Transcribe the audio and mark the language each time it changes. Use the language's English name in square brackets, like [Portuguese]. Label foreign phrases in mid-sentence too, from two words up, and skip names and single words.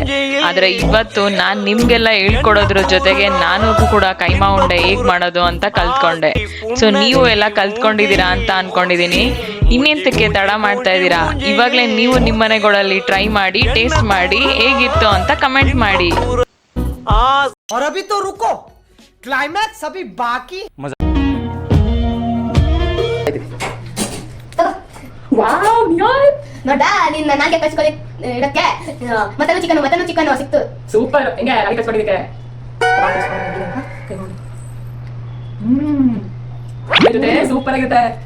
[Kannada] ಆದ್ರೆ ಇವತ್ತು ನಾನು ನಿಮ್ಗೆಲ್ಲ ಹೇಳ್ಕೊಡೋದ್ರ ಜೊತೆಗೆ ನಾನು ಕೂಡ ಕೈಮಾ ಉಂಡೆ ಹೇಗ್ ಮಾಡೋದು ಅಂತ ಕಲ್ತ್ಕೊಂಡೆ. ಸೊ ನೀವು ಎಲ್ಲ ಕಲ್ತ್ಕೊಂಡಿದ್ದೀರಾ ಅಂತ ಅನ್ಕೊಂಡಿದೀನಿ. ಇನ್ನೆಂತಕ್ಕೆ ತಡ ಮಾಡ್ತಾ ಇದ್ದೀರಾ? ಇವಾಗ್ಲೇ ನೀವು ನಿಮ್ಮ ಮನೆಗಳಲ್ಲಿ ಟ್ರೈ ಮಾಡಿ, ಟೇಸ್ಟ್ ಮಾಡಿ, ಹೇಗಿತ್ತು ಅಂತ ಕಮೆಂಟ್ ಮಾಡಿ. [Hindi] और अभी तो रुको, क्लाइमैक्स अभी बाकी। [Kannada] ನೋಡ ನಿನ್ನ ನಾಲ್ಗೆ ಕಚ್ಕೊಳ್ಳಿ ಇಡಕ್ಕೆ [English] mutton chicken [Kannada] ಸಿಕ್ತು. ಸೂಪರ್. ಹೆಂಗೆ ಅಲ್ಲಿ ಕಚ್ಕೊಂಡಿದ್ದಕ್ಕೆ ಸೂಪರ್ ಆಗುತ್ತೆ.